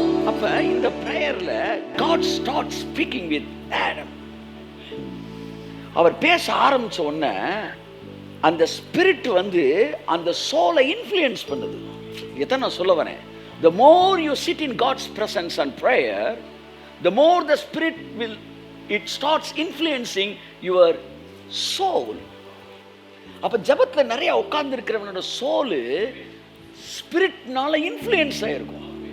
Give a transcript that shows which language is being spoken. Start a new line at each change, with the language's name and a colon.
Tamil: அப்ப இந்த பிரேயர்ல
English: God starts speaking with Adam.
Tamil: அவர் பேச ஆரம்பிச்ச உடனே அந்த ஸ்பிரிட் அந்த சோலை இன்ஃப்ளூயன்ஸ் பண்ணுது. இதான் நான் சொல்ல வரேன்.
English: The more you sit in God's presence and prayer, the more the spirit it starts influencing your soul.
Tamil: அப்ப ஜெபத்துல நிறைய உட்கார்ந்து இருக்கிறவனோட சோல் ஸ்பிரிட்னால இன்ஃப்ளூயன்ஸ் ஆயிருக்கும்.